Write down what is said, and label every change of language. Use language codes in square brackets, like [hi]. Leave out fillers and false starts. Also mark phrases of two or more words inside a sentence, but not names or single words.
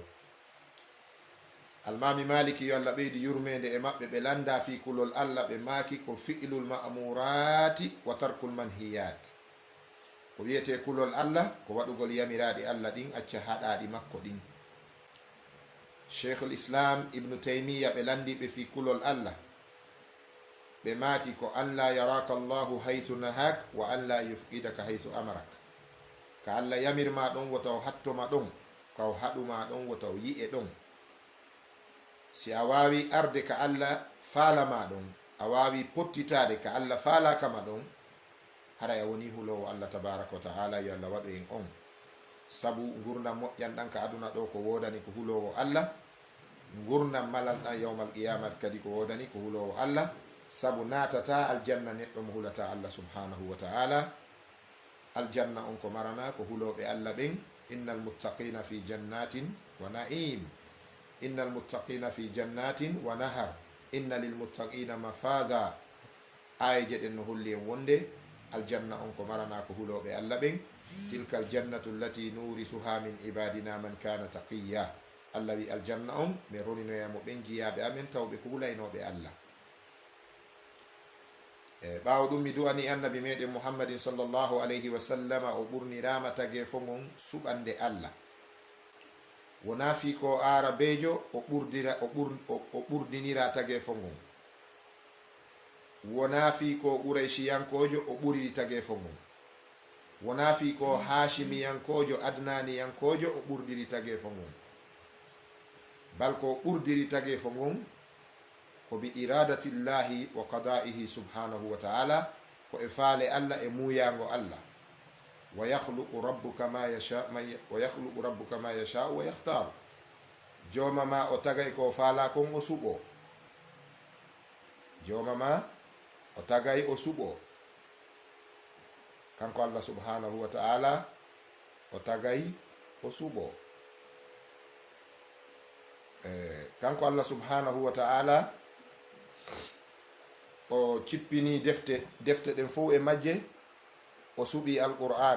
[ff] Almami maliki yo Allah ɓeydi yurmede e maɓɓe, ɓe landa fi kulol Allah, ɓe maki ko [ar] فعل المأمورات وترك المنهيات. [ff] Ko wiyete kulol Allah ko waɗugol yamiraɗi Allah ɗin, acca haɗaɗi makko ɗin. Sheikhul Islam Ibn Taymiya ɓe landiɓe fi kulol Allah, ɓe maki ko [ar] أن لا يراك الله حيث نهاك وأن لا يفقدك حيث أمرك. [ff] Ka Allah yamirma ɗon wotaw hattoma ɗon, kaw haɗuma ɗon wotaw yi'e ɗon. Si a wawi arde ka Allah faalama ɗon, a wawi pottitade ka Allah faalakama ɗon, hara a woni hulowo Allah [ar] تبارك وتعالى. [ff] Yo Allah waɗu en on, sabu gurdam moƴƴanɗan ka aduna ɗo ko wodani ko hulowo Allah, gurdam malanɗan [ar] يوم القيامة [ff] kadi ko wodani ko hulowo Allah, sabu natata aljanna neɗɗo mo hulata Allah [ar] سبحانه وتعالى. [ff] Aljanna on ko marana ko huloɓe Allah ɓen. [ar] إن المتقين في جنات ونعيم، إن المتقين في جنات ونهر، إن للمتقين مفازا. [ff] Ayeje ɗen no holli en wonde aljanna on ko marana ko huloɓe Allah ɓen. [ar] تلك الجنة التي نورث من عبادنا من كان تقيا. [ff] Allah wi aljanna on mi roninoyamo ɓen jiyaɓe amen tawɓe ko hulaynoɓe Allah. Ɓawo ɗum mi du'ani annabi meɗen muhammadin [ar] صلى الله عليه وسلم, [ff] o ɓurnirama tage fo gon suɓande Allah. Wona fi ko arabejo o ɓurdinira tage fo gon, wona fi ko quraychiyankojo o ɓuriri tage fo gon, wona fi ko hashimiyankojo adnaniyankojo o ɓurdiri tage fo gon, bal ko ɓurdiri tage fo gon ko [ar] بإرادة الله وقضائه سبحانه وتعالى, [ff] ko e faale Allah e muyango Allah. [ar] وربك يخلق ما يشاء ويختار. [ff] Joma ma o tagay ko faala kon o suɓo, joma ma o tagay o suɓo, kanko Allah [ar] سبحانه وتعالى [ff] o tagay o suɓo. Kanko Allah [ar] سبحانه وتعالى [ff] o cippini defte ɗen fof e majje, o suɓi alqur'ana.